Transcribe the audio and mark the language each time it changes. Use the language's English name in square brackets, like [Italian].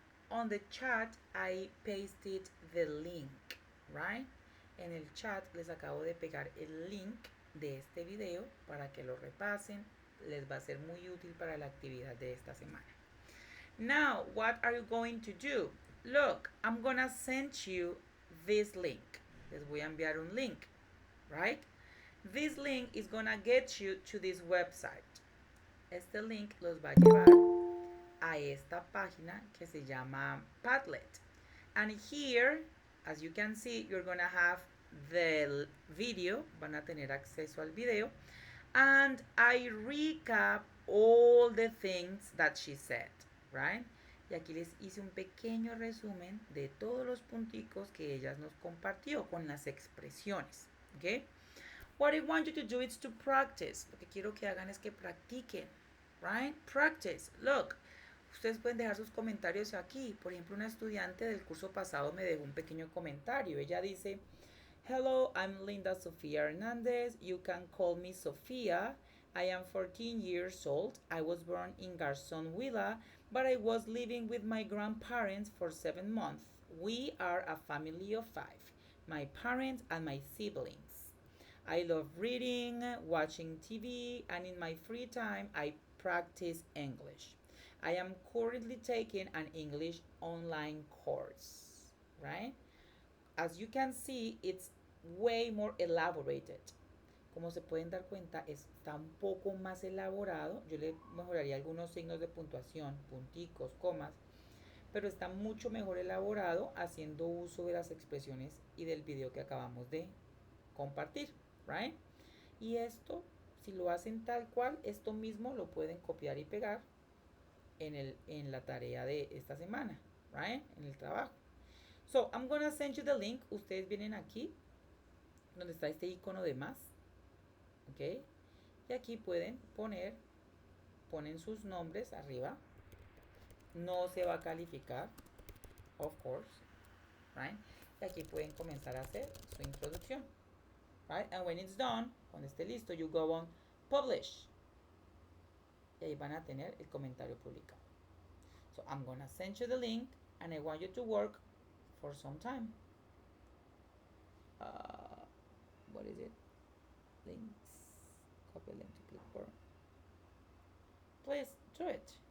[English] On the chat, I pasted the link, right? [Spanish] En el chat les acabo de pegar el link de este video para que lo repasen. Les va a ser muy útil para la actividad de esta semana. [English] Now, what are you going to do? Look, I'm gonna send you this link. [Spanish] Les voy a enviar un link, [English] right? This link is gonna get you to this website. [Spanish] Este link los va a llevar a esta página que se llama Padlet. [English] And here, as you can see, you're gonna have the video. [Spanish] Van a tener acceso al video. [English] And I recap all the things that she said, right? [Spanish] Y aquí les hice un pequeño resumen de todos los punticos que ella nos compartió con las expresiones, ¿ok? [English] What I want you to do is to practice. [Spanish] Lo que quiero que hagan es que practiquen, right? Practice. Look, ustedes pueden dejar sus comentarios aquí. Por ejemplo, una estudiante del curso pasado me dejó un pequeño comentario. Ella dice... [English] Hello, I'm Linda Sofia Hernandez. You can call me Sofia. I am 14 years old. I was born in Garzon Villa, but I was living with my grandparents for 7 months. We are a family of 5, my parents and my siblings. I love reading, watching TV, and in my free time, I practice English. I am currently taking an English online course, right? As you can see, it's way more elaborated. [Spanish] Como se pueden dar cuenta, está un poco más elaborado. Yo le mejoraría algunos signos de puntuación, punticos, comas, pero está mucho mejor elaborado haciendo uso de las expresiones y del video que acabamos de compartir, right? Y esto, si lo hacen tal cual, esto mismo lo pueden copiar y pegar en la tarea de esta semana, right? En el trabajo. [English] So, I'm gonna send you the link. [Spanish] Ustedes vienen aquí donde está este icono de más, ¿ok? Y aquí ponen sus nombres arriba. No se va a calificar, [English] of course, [Spanish] right? Y aquí pueden comenzar a hacer su introducción, right? [English] And when it's done, [Spanish] cuando esté listo, [English] you go on publish. [Spanish] Y ahí van a tener el comentario publicado. [English] So I'm gonna send you the link and I want you to work for some time. What is it? Links. Copy link to clipboard. Please do it.